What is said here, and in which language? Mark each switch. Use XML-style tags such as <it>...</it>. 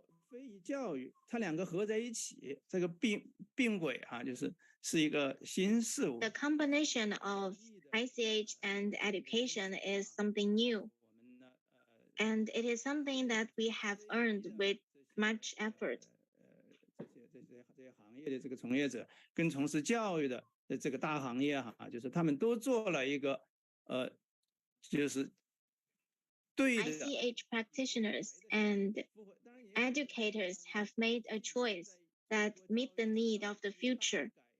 <zh>非遗教育，它两个合在一起，这个并轨哈，是一个新事物。</zh> <en>The combination of ICH and education is something new, and it is something that we have earned with much effort.</en> <zh>这些行业的这个从业者跟从事教育的这个大行业哈，就是他们都做了一个就是对的。</zh> <en>ICH practitioners and educators have made a choice that meet the need of the future.</en>